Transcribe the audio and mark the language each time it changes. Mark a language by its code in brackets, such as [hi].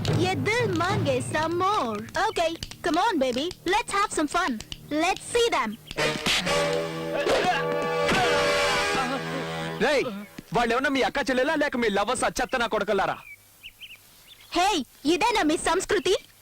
[hi] ये दिल मांगे [en] some more. Okay, come on baby, let's have some fun. Let's see them. [te] రేయ్, వాళ్ళు ఏమన్నా మీ అక్క చెల్లెలా లేక మీ లవర్స్ చెత్త నా కొడకల్లారా? Hey, ఇదేనా మీ సంస్కృతి?